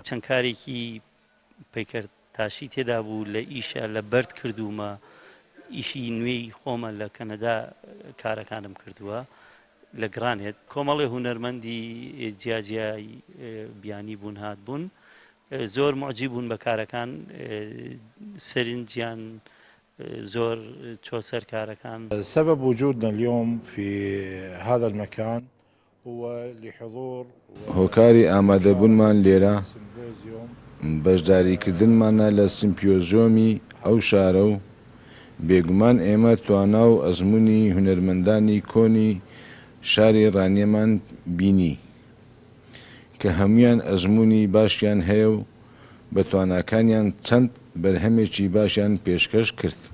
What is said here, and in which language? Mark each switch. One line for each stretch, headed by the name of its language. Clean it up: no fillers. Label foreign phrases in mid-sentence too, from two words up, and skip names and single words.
Central Kurdish: چەند کارێکی پەیکەر تاشی تێدا بوو لە ئیشە لە بەرد کردومە ئیشی نوێی خۆمە لە کەنەدا کارەکانم کردووە لە گرانێت کۆمەڵی هونەرمەندی جیاجیای بیانی بوون هات بوون زۆر معجب بوون بە کارەکان سەرنجیان زۆر چۆسەر کارەکان.
Arabic: سبب وجودنا اليوم في هذا المكان هو لحضور
Central Kurdish: هۆکاری ئامادەبوونمان لێرە بەشداریکردنمانە لە سیمپۆزیۆمی ئەو شارە و بێگومان ئێمە توانا و ئەزموونی هونەرمەندانی کۆنی شاری ڕانیەمان بینی کە هەمویان ئەزموونی باشیان هەیە و بە تواناکانیان چەند بەرهەمێکی باشیان پێشکەش کرد.